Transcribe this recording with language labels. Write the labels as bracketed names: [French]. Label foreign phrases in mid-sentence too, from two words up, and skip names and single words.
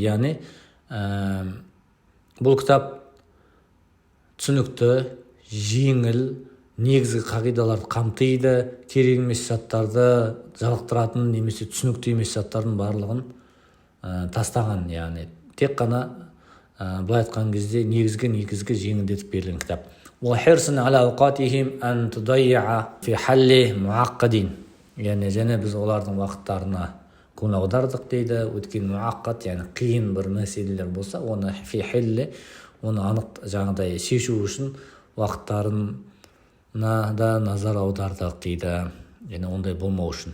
[Kazakh] Яғни бұл кітап түсінікті, жеңіл, негізгі қағидаларды қамтиды, керек емес заттарды жалықтыратын немесе түсінікті емес заттардың барлығын тастаған. Яғни тек қана былай айтқан кезде негізгі жеңілдетіп берілген кітап. [Arabic] وحرصا على أوقاتهم أن تضيع في حل معقد. [Kazakh] Яғни және біз олардың уақыттарына көңіл аудардық дейді. Өткен муаққат, яғни қиын бір мәселелер болса, оны [Arabic] في حل, [Kazakh] оны анық жаңағыдай шешу үшін уақыттарына да назар аудардық дейді. Яғни ондай болмау үшін.